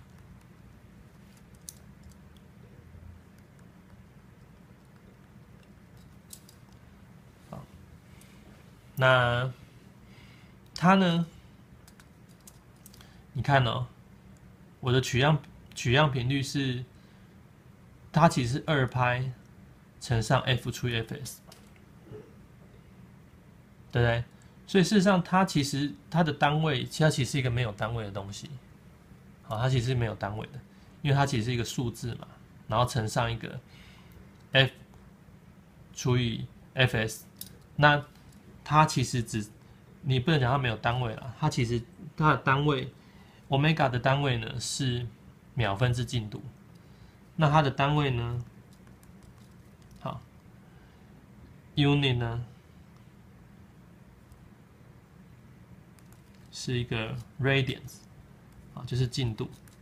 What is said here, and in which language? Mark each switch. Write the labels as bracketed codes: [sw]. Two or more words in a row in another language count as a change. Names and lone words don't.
[zh] 那它呢？你看哦，我的取樣頻率是，它其實是2π乘上 f 除以 fs，對不對？所以事實上，它其實它的單位，它其實是一個沒有單位的東西。好，它其實是沒有單位的，因為它其實是一個數字嘛，然後乘上一個 f 除以 fs，那它其實你不能講它沒有單位啦，它其實它的單位 omega 的單位呢是秒分之進度，那它的單位呢，好 unit 呢是一個 radians， 啊，就是进度。